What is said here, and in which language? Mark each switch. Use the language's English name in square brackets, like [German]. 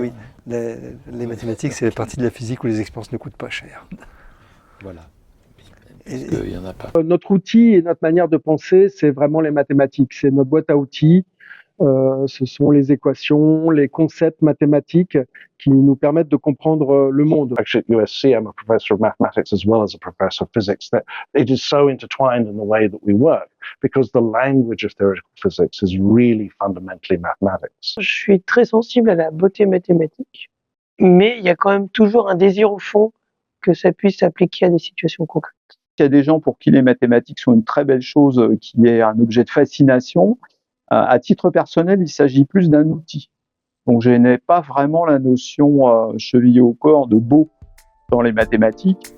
[French] Oui, les mathématiques, c'est la partie de la physique où les expériences ne coûtent pas cher. Voilà. Il y en a pas. Notre outil et notre manière de penser, c'est vraiment les mathématiques. C'est notre boîte à outils. ce sont les équations, les concepts mathématiques qui nous permettent de comprendre le monde. [English] Actually, at USC, I'm a professor of mathematics as well as a professor of physics. That it is so intertwined in the way that we work because the language of theoretical physics is really fundamentally mathematics. [French] Je suis très sensible à la beauté mathématique, mais il y a quand même toujours un désir au fond que ça puisse s'appliquer à des situations concrètes. Il y a des gens pour qui les mathématiques sont une très belle chose, qui est un objet de fascination. À titre personnel, il s'agit plus d'un outil. Donc je n'ai pas vraiment la notion chevillée au corps de beau dans les mathématiques.